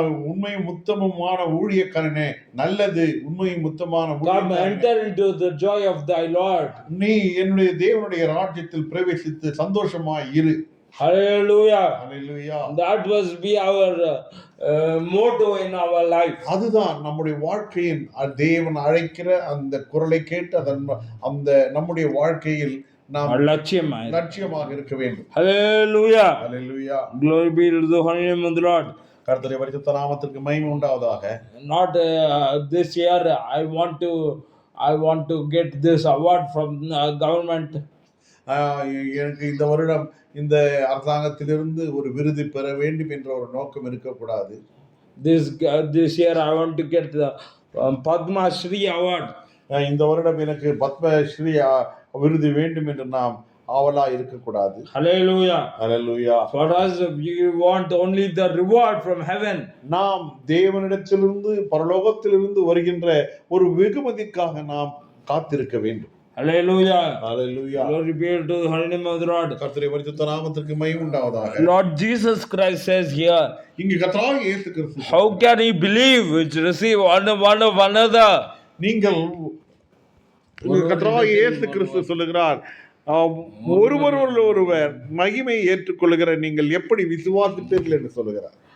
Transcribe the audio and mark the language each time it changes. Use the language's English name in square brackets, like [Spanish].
[Tamil] உண்மையும் உத்தமமான ஊழியக்காரனே, நல்லது உண்மையும் உத்தமமான [English] Come enter into the joy of thy Lord. [Tamil] நீ என்னுடைய தேவனுடைய ராஜ்யத்தில் பிரவேசித்து சந்தோஷமாய் இரு. [English] Hallelujah. Hallelujah. That must be our motto in our life. [Tamil] அதுதான் நம்முடைய வாழ்க்கையின், தேவன் அழைக்கிற அந்த குரலை கேட்டு அந்த நம்முடைய வாழ்க்கையில் நாம் லட்சியமாய் லட்சியமாக இருக்க வேண்டும். [English] Hallelujah. [Tamil] Hallelujah. [English] Glory be to the holy name of the Lord. [Tamil] கர்த்தருடைய பரிசுத்த நாமத்திற்கு மகிமை உண்டாவதாக. [English] Not this year I want to get this award from government. [Tamil] எனக்கு இந்த வருடம் இந்த அரசாங்கத்திலிருந்து ஒரு விருது பெற வேண்டும் என்ற ஒரு நோக்கம் இருக்கக்கூடாது. [English] This year I want to get the Padma Shri award. [Tamil] இந்த வருடம் எனக்கு பத்மஸ்ரீ விருது வேண்டும் என்று நாம் ஆவலா இருக்கக்கூடாது. [English] Hallelujah. [Tamil] Hallelujah. [English] For us, we want only the reward from heaven. [Tamil] நாம் தேவனிடத்திலிருந்து பரலோகத்திலிருந்து வருகின்ற ஒரு வெகுமதிக்காக நாம் காத்திருக்க வேண்டும். [English] Hallelujah. [Tamil] Hallelujah. [English] Glory be to the holy name of the Lord. [Tamil] கர்த்தருடைய பரிசுத்த நாமத்திற்கு மகிமை உண்டாவதாக. [English] Lord Jesus Christ says here, [Tamil] இங்கு கர்த்தராகிய இயேசு கிறிஸ்து [English] how can he believe which receive one of another? [Tamil] நீங்கள் கர்த்தராகிய இயேசு கிறிஸ்து சொல்லுகிறார், ஒருவர் மகிமையை ஏற்றுக்கொள்ளுகிற நீங்கள் எப்படி விசுவாசிப்பீர்கள் என்று சொல்லுகிறார்.